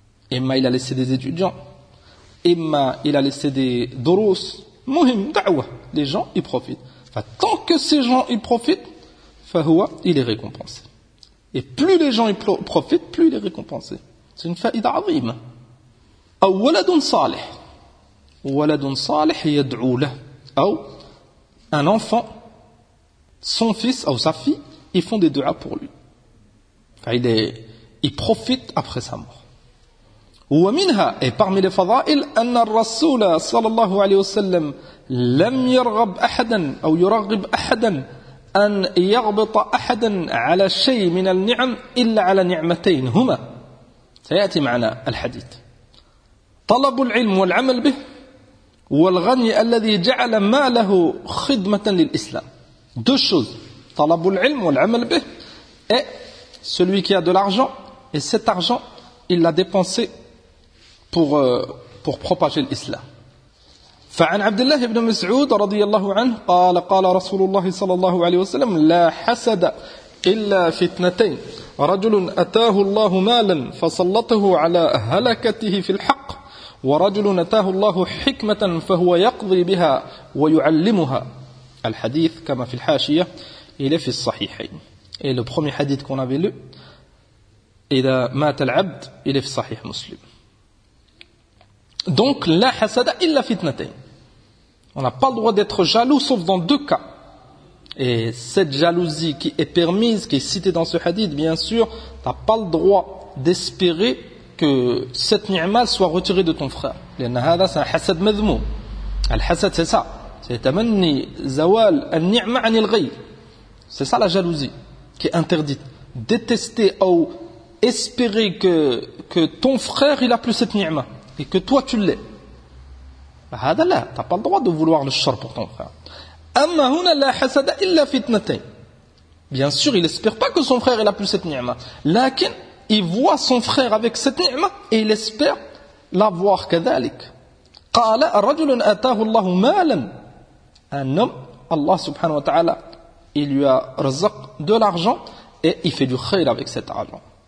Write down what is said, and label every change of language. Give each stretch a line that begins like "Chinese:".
French: Imma il a laissé des étudiants. Imma il a laissé des durus. Muhim, da'wa. Les gens y profitent. Enfin, tant que ces gens y profitent, fahuwa, il est récompensé. Et plus les gens y profitent, plus il est récompensé. C'est une fa'ida azim. Ou waladun salih.
Arabic: ولد صالح يدعو له أو
French: un enfant son fils أو sa fille ils font des dua pour lui
Arabic: فإذا
French: il profite après sa mort
Arabic: ومنها
French: et parmi les
Arabic: فضائل أن الرسول صلى الله عليه وسلم لم يرغب أحدا أو يرغب أحدا أن يغبط أحدا على شيء من النعم إلا على نعمتين هما سيأتي معنا الحديث طلب العلم والعمل به والغني الذي جعل ماله خدمة للإسلام.
French: Deux choses.
Arabic: طلب العلم والعمل به.
French: Et celui qui a de l'argent, et cet argent, il l'a dépensé pour propager l'islam.
Arabic: فعن عبد الله بن مسعود رضي الله عنه قال قال رسول الله صلى الله عليه وسلم لا حسد إلا فتنتين. رجل أتاه الله مالا فسلطه على هلكته في الحق. ورجل نتاه الله حكمة فهو يقضي بها ويعلمها الحديث كما في الحاشية إلى في الصحيحين.
French: Et le premier hadith qu'on avait lu,
Arabic: إذا مات العبد إلى في صحيح مسلم. Donc لا حسد إلا فتنتين.
French: On n'a pas le droit d'être jaloux sauf dans deux cas. Et cette jalousie qui est permise, qui est citée dans ce hadith, bien sûr, t'as pas le droit d'espérer que cette ni'ma soit retirée de ton frère. L'anna hada, c'est un hasad madhmou. Al-hasad, c'est ça. C'est tamanni zawal al-ni'ma anil-ghayr. C'est ça la jalousie qui est interdite. Détester ou espérer que ton frère il a plus cette ni'ma et que toi tu l'aies.
Arabic: هذا لا
French: t'as pas le droit de vouloir le char pour ton frère.
Arabic: أما هنا لا حسد إلا فتنتين.
French: Bien sûr, il espère pas que son frère il a plus cette ni'ma. Lakin il voit son frère avec cette ni'ma et il espère l'avoir كذلك.
Arabic: قال رجل آتاه الله مالا.
French: Un homme, Allah subhanahu wa ta'ala, il lui a razaq de l'argent et il fait du khayr avec cet argent.